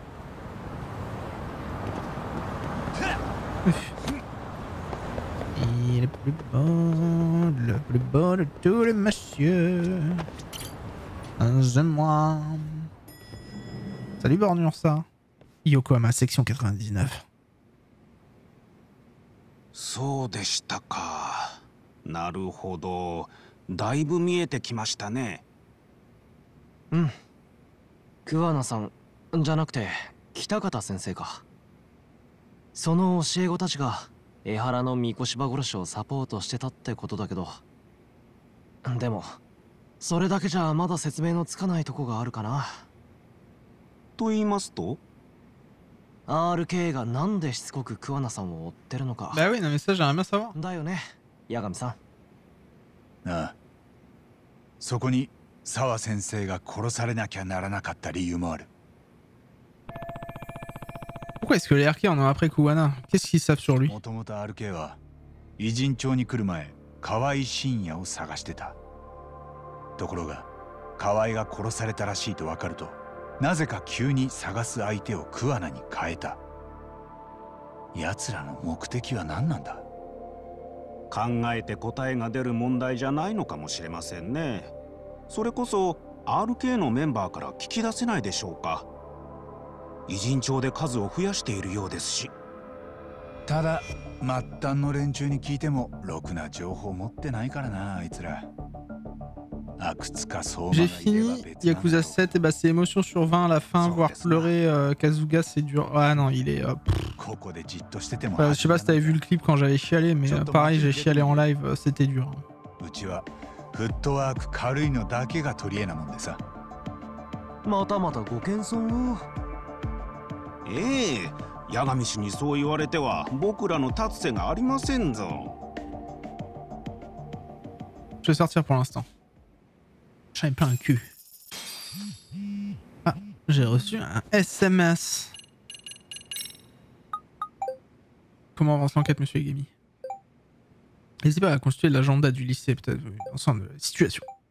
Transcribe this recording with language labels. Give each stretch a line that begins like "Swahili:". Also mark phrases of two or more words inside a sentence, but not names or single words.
French: Il est le plus beau de tous les messieurs. C'est moi. Salut Bornure, ça. Yokohama, section 99.
Japanese: そうでしたか。なるほど。だいぶ見えてきましたね。うん。桑名さんじゃなくて北方先生か。その教え子たちが江原の三越柴殺しをサポートしてたってことだけど、でもそれだけじゃまだ説明のつかないとこがあるかな。と言いますと RK がなんでしつこく桑名さんを追ってるのか。
French: Bah oui, non mais ça j'aimerais bien savoir.
Japanese: だよね、八神さん。ああ、そこに沢先生が殺されなきゃならなかった理由もある。
French: Pourquoi est-ce que les RK en ont après Kuwana? Qu'est-ce qu'ils savent sur lui?
Japanese: もともと RK は偉人町に来る前、河合信也を探してた。ところが河合が殺されたらしいと分かると、なぜか急に探す相手を桑名に変えた。奴らの目的は何なんだ？考えて答えが出る問題じゃないのかもしれませんね。それこそ RK のメンバーから聞き出せないでしょうか。偉人町で数を増やしているようですし。ただ末端の連中に聞いてもろくな情報持ってないからな、あいつら。
French: J'ai fini Yakuza 7 et bah c'est émotion sur 20 à la fin, voir pleurer Kazuga c'est dur. Ah non, il est... je sais pas si t'avais vu le clip quand j'avais chialé, mais pareil j'ai chialé en live, c'était dur.
Japanese: うちはフットワーク軽いのだけが取り柄なもんでさ。またまたご謙遜を。ええ、八神氏にそう言われては僕らの立つ瀬がありませんぞ。
French: Je vais sortir pour l'instant. J'en ai plein le cul. Ah, j'ai reçu un SMS. Comment avance l'enquête, monsieur Egami? N'hésitez pas à constituer l'agenda du lycée, peut-être l'ensemble de la situation.